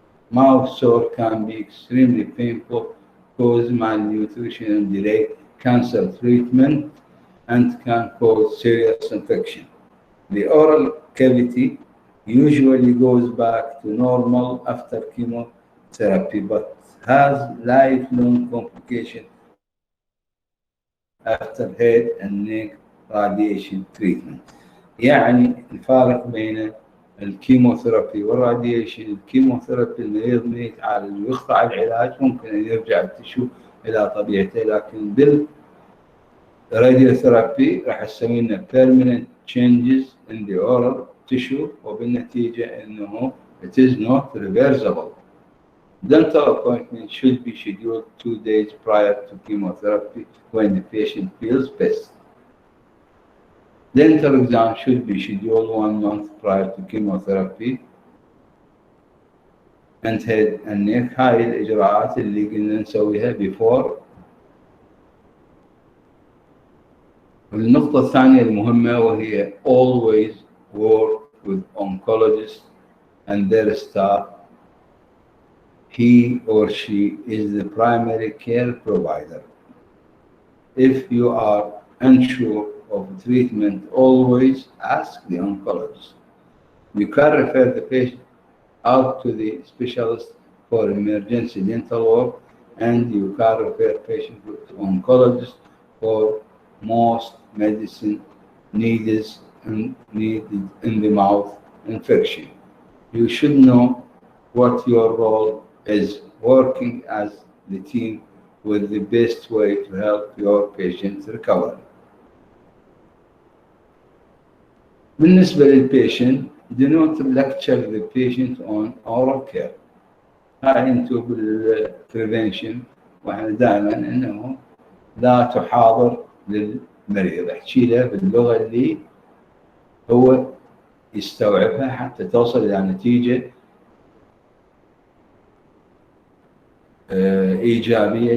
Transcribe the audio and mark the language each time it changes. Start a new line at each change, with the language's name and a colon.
English: Mouth sore can be extremely painful, cause malnutrition and delay cancer treatment, and can cause serious infection. The oral cavity usually goes back to normal after chemotherapy, but has lifelong complications after head and neck radiation treatment.
Arabic: يعني الفارق بين الكيموثيرابي والراديشن، الكيموثيرابي المريض ما يتعالج ويقطع العلاج ممكن ان يرجع التشو الى طبيعته، لكن بالراديوثيرابي راح تسوي لنا
English: permanent changes in the oral tissue،
Arabic: وبالنتيجه انه
English: it is not reversible. Dental appointment should be scheduled 2 days prior to chemotherapy when the patient feels best. Dental exam should be scheduled 1 month prior to chemotherapy and head and neck.
Arabic: هاي الإجراءات اللي قلنا نسويها before. النقطة الثانية المهمة وهي
English: always work with oncologists and their staff. He or she is the primary care provider. If you are unsure of treatment, always ask the oncologist. You can refer the patient out to the specialist for emergency dental work, and you can refer patient to oncologist for most medicine needed in the mouth infection. You should know what your role is, working as the team with the best way to help your patients recover.
Arabic: بالنسبة للبيشنت,
English: do not lecture the patient on oral care.
Arabic: هاي انتم بالبريفنشن واحنا دائما انه لا تحاضر للمريض، احكي له باللغة اللي هو يستوعبها حتى توصل الى نتيجة ايجابية.